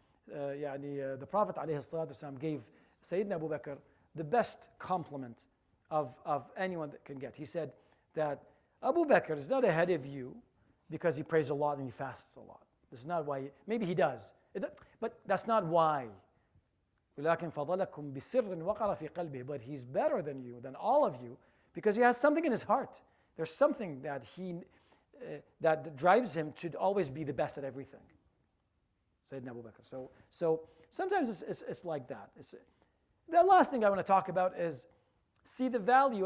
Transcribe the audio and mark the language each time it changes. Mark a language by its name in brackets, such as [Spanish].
[English] The Prophet ﷺ gave Sayyidina Abu Bakr the best compliment of anyone that can get. He said that Abu Bakr is not ahead of you because he prays a lot and he fasts a lot. This is not why. Maybe he does, but that's not why. [Arabic] ولكن فضلكم بسر وقر في قلبه. [English] But he's better than you, than all of you, because he has something in his heart. There's something that that drives him to always be the best at everything. Sayyidina Abu Bakr. So sometimes it's like that. The last thing I want to talk about is see the value.